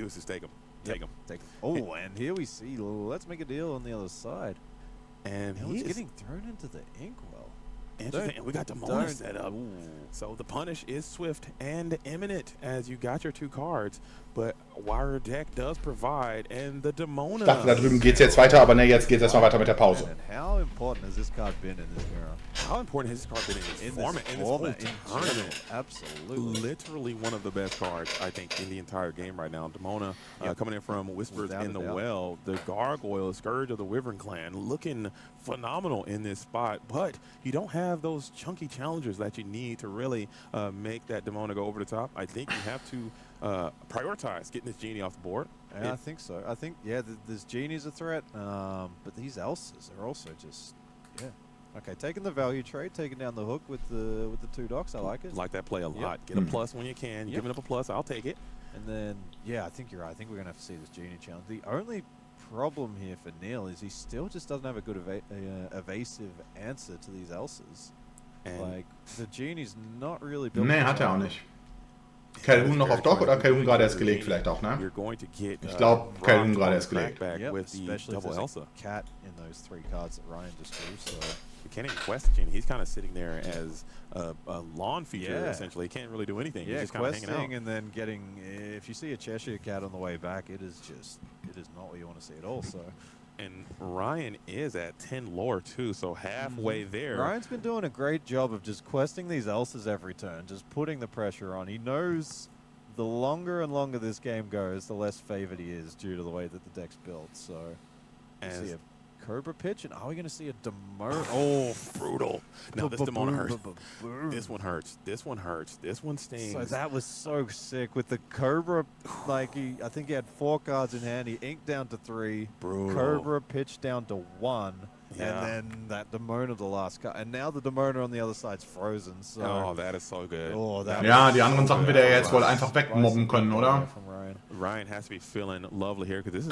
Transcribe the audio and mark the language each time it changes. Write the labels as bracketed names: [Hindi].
[English] Deuces, take them. Take them. Oh, and here we see. Let's make a deal on the other side. And he's getting thrown into the Inkwell. Interesting. And we got Demona set up. So the punish is swift and imminent, as you got your 2 cards. But Wire Deck does provide, and the Demona. [German] Ich dachte, da drüben geht's jetzt weiter, aber ne, jetzt geht's erstmal weiter mit der Pause. [English] And how important has this card been in this mirror? How important has this card been in this format, in tournament? Absolutely. Literally one of the best cards, I think, in the entire game right now. Demona coming in from Whispers in the Well. The Gargoyle, Scourge of the Wyvern Clan, looking phenomenal in this spot. But you don't have those chunky challengers that you need to really make that Demona go over the top. I think you have to prioritize getting this Genie off the board. Yeah, I think so. I think, this Genie's a threat, but these Elsas are also just, Okay, taking the value trade, taking down the hook with the 2 docks. I like it. Like that play a lot. Get a plus when you can. Giving up a plus, I'll take it. And then, I think you're right. I think we're going to have to see this Genie challenge. The only problem here for Niel is he still just doesn't have a good evasive answer to these Elsas. And like, the Genie's not really built. [German] Nee, hat er auch nicht. Calhoun noch auf Dock oder Calhoun gerade erst gelegt vielleicht auch, ne? Ich glaube, Calhoun gerade erst gelegt. [English] Especially if there's a cat in those 3 cards that Ryan just drew, so... You can't even quest the Genie. He's kind of sitting there as a lawn feature, essentially. He can't really do anything. He's just kind of hanging out. And then getting... If you see a Cheshire Cat on the way back, it is not what you want to see at all, so... And Ryan is at 10 lore too, so halfway there. Ryan's been doing a great job of just questing these Elsas every turn, just putting the pressure on. He knows the longer and longer this game goes, the less favored he is due to the way that the deck's built. So, see a Cobra pitch, and are we going to see a Demona? Oh, brutal. Now this Demona hurts. This one hurts. This one hurts. This one stings. So that was so sick with the Cobra. Like I think he had 4 cards in hand. He inked down to 3. Brutal. Cobra pitched down to 1. And then that Demona, the last card. And now the Demona on the other side's frozen. So. Oh, that is so good. Oh, [German] ja, die anderen Sachen wird er jetzt wohl einfach wegmobben können, oder? [English] Ryan has to be feeling lovely here, because this is